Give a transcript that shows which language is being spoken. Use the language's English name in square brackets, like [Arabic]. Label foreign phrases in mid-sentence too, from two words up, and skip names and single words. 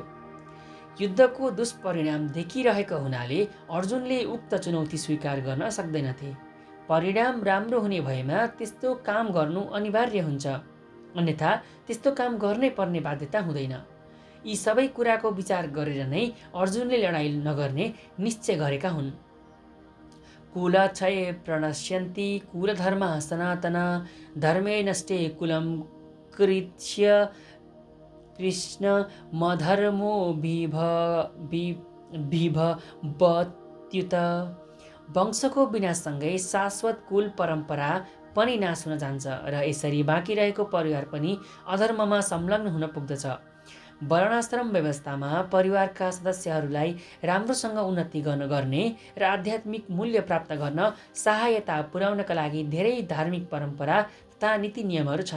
[Nepali] युद्धको दुष्परिणाम देखिरहेको हुनाले अर्जुनले उक्त चुनौती स्वीकार गर्न सक्दैनथे। परिणाम राम्रो हुने भएमा त्यस्तो काम गर्नु अनिवार्य हुन्छ, अन्यथा त्यस्तो काम गर्नै पर्ने बाध्यता हुँदैन। यी सबै कुराको विचार गरेर नै अर्जुनले लडाईँ नगर्ने निश्चय गरेका हुन्। [Sanskrit] कुलक्षय प्रणश्यन्ति कुलधर्मः सनातन धर्मे नष्टे कुलं कृत्स्य कृष्ण मधर्मो विभवत्युत। [Nepali] वंशको विनाशसँगै शाश्वत कुल परम्परा पनि नाश हुन जान्छ र यसरी बाँकी रहेको परिवार पनि अधर्ममा संलग्न हुन पुग्दछ। वर्णाश्रम व्यवस्थामा परिवारका सदस्यहरूलाई राम्रोसँग उन्नति गर्ने र आध्यात्मिक मूल्य प्राप्त गर्न सहायता पुर्याउनका लागि धेरै धार्मिक परम्परा तथा नीति नियमहरू छन्।